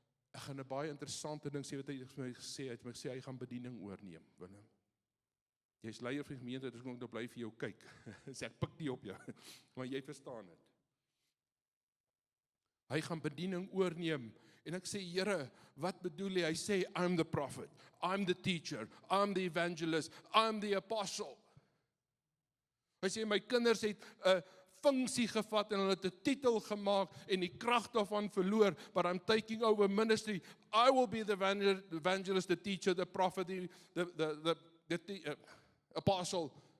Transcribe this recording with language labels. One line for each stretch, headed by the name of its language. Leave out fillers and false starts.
Afrikaans: Ek gaan 'n baie interessante ding sê wat hy vir my gesê het. Hy het my gesê hy gaan bediening oorneem, Willem. Jy's leier van die gemeente, dus ek nou bly vir jou kyk. Sê ek pik nie op jou, maar jy verstaan dit. Hy gaan bediening oorneem, en ek sê, Here, wat bedoel hy? Hy sê,
English: I'm the prophet, I'm the teacher, I'm the evangelist, I'm the apostle.
Afrikaans: Hy sê, my kinders het 'n funksie gevat en hulle het 'n titel gemaak en die krag daarvan verloor,
English: but I'm taking over ministry. I will be the evangelist, the teacher, the prophet, the apostle.